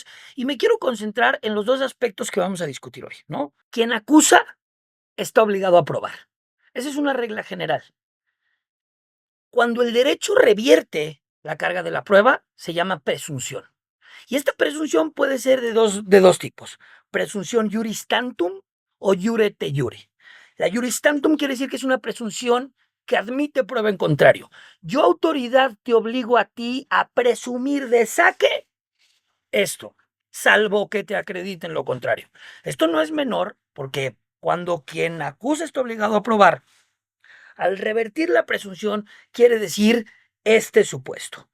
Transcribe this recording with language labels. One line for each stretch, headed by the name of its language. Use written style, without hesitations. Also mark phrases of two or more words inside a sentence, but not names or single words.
Spanish: Y me quiero concentrar en los dos aspectos que vamos a discutir hoy, ¿no? Quien acusa está obligado a probar. Esa es una regla general. Cuando el derecho revierte la carga de la prueba, se llama presunción. Y esta presunción puede ser de dos tipos: presunción
Latin: juris tantum
Spanish: o
Latin: jure te jure.
Spanish: La
Latin: juris tantum
Spanish: quiere decir que es una presunción que admite prueba en contrario. Yo, autoridad, te obligo a ti a presumir de saque esto, salvo que te acrediten lo contrario. Esto no es menor porque cuando quien acusa está obligado a probar, al revertir la presunción, quiere decir este supuesto.